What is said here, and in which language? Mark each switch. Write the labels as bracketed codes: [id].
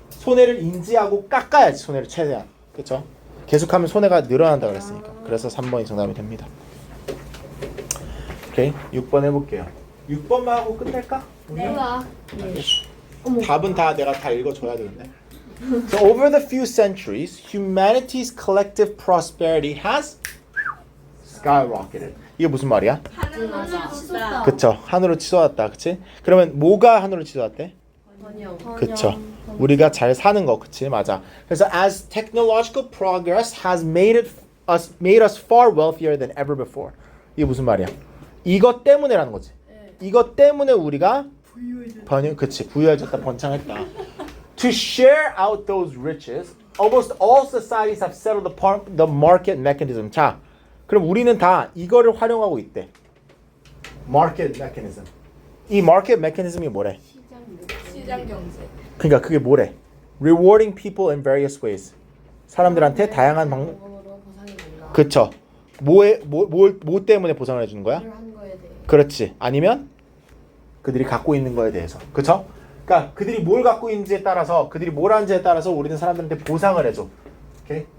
[ko] 손해를 인지하고 깎아야지. 손해를 최대한. 그쵸? 계속하면 손해가 늘어난다 그랬으니까. 그래서 3번이 정답이 됩니다. 오케이. 6번 해볼게요. 6번만 하고 끝낼까? 네. 답은 다 내가 다 읽어줘야 되는데. [en] So over the few centuries, humanity's collective prosperity has skyrocketed. [ko] 이게 무슨 말이야? 하늘로 치솟다. 그쵸. 하늘로 치솟았다. 그치? 그러면 뭐가 하늘로 치솟았대? 번영. 그쵸. 우리가 잘 사는 거. 그치? 맞아. 그래서 [en] as technological progress has made us far wealthier than ever before. [ko] 이게 무슨 말이야? 이것 때문에라는 거지. 이것 때문에 우리가 부유해졌다, 번창했다. [en] To share out those riches, almost all societies have settled upon the market mechanism. [ko] 자, 그럼 우리는 다 이거를 활용하고 있대. [en] Market mechanism. [ko] 이 [en] market mechanism [ko] 이 뭐래? 시장 경제. 그러니까 그게 뭐래? [en] Rewarding people in various ways. [ko] 사람들한테 다양한 방법. 경험으로 보상이 된다. 그쵸. 뭐 때문에 보상을 해주는 거야? 일을 한 거에 대해. 그렇지. 아니면 그들이 갖고 있는 거에 대해서. 그쵸? 그러니까 그들이 뭘 갖고 있는지에 따라서 그들이 뭘 하는지에 따라서 우리는 사람들한테 보상을 해줘. 오케이?